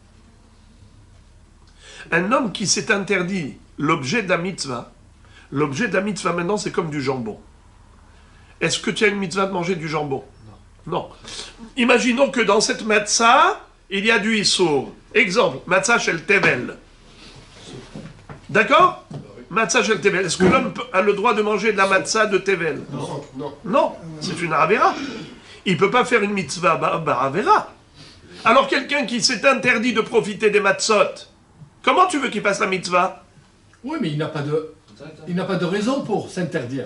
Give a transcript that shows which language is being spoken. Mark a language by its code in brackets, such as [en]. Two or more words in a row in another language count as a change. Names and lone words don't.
[fr] Un homme qui s'est interdit l'objet de la mitzvah, l'objet de la mitzvah maintenant, c'est comme du jambon. Est-ce que tu as une mitzvah de manger du jambon? Non. Imaginons que dans cette matzah, il y a du issour. Exemple, [he] matzah shel tevel. D'accord? Matzah shel tevel. [fr] Est-ce que l'homme a le droit de manger de la matzah de tevel? Non. Non, c'est une avera. Il ne peut pas faire une [he] mitzvah avera. [fr] Alors quelqu'un qui s'est interdit de profiter des matzot, comment tu veux qu'il fasse la mitzvah? Oui, mais il n'a pas de raison pour s'interdire.